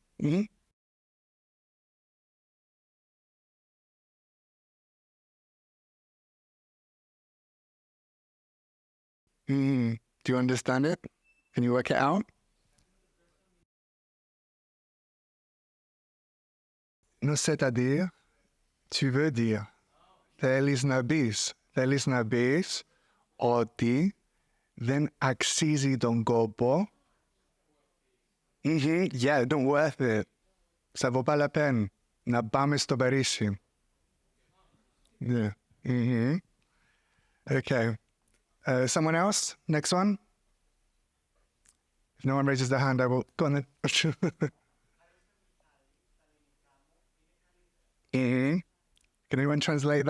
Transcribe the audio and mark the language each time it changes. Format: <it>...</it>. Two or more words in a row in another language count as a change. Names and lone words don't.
<en>Do you understand it? Can you work it out? No,</en> <fr>c'est-à-dire, tu veux dire,</fr> <el>θέλεις να πεις ότι δεν αξίζει τον κόπο.</el> <en>Yeah, don't worth it.</en> <fr>Ça vaut pas la peine.</fr> <el>Να πάμε στο Παρίσι.</el> <en>Yeah. Okay. Someone else? Next one? If no one raises their hand, I will go on then. Can anyone translate that?</en>